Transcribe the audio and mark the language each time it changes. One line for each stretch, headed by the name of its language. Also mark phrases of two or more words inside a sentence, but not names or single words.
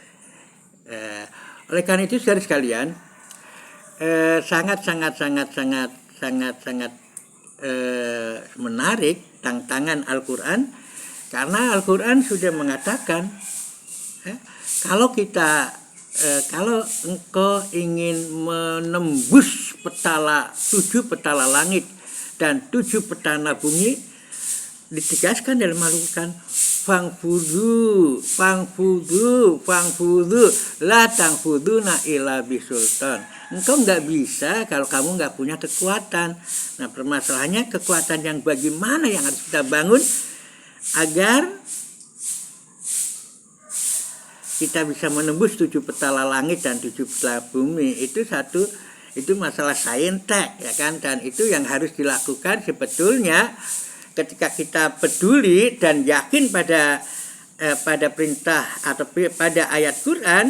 Indonesian: Oleh karena itu, saudara sekalian, sangat menarik tantangan Al-Quran, karena Al-Quran sudah mengatakan kalau engkau ingin menembus 7 petala langit dan 7 petala bumi, ditegaskan dalam Al-Quran,
Arabic: فانفذوا لا تنفذون إلا بسلطان.
Indonesian: Engkau nggak bisa kalau kamu nggak punya kekuatan. Nah, permasalahannya kekuatan yang bagaimana yang harus kita bangun agar kita bisa menembus 7 petala langit dan 7 petala bumi. Itu masalah saintek, ya kan, dan itu yang harus dilakukan sebetulnya ketika kita peduli dan yakin pada perintah atau pada ayat Quran.